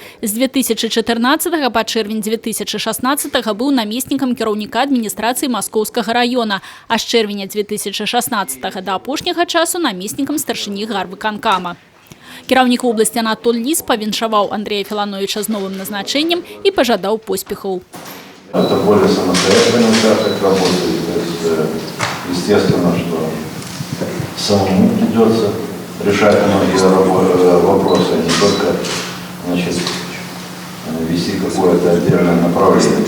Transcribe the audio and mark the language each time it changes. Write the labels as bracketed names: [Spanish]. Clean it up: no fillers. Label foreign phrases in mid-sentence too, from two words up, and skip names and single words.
[Belarusian] З 2014 па чэрвень 2016 быў намеснікам кіраўніка адміністрацыі Маскоўскага района, а з чэрвеня 2016 да апошняга часу намеснікам старшыні гарвыканкама. Кіраўнік вобласці Анатоль Ліс павіншаваў Андрея Філановича з новым назначэннем і пажадаў поспехаў. [Russian] Это более самостоятельный участок работы, то есть, естественно, что самому придется решать многие вопросы, а не только, значит, вести какое-то отдельное направление.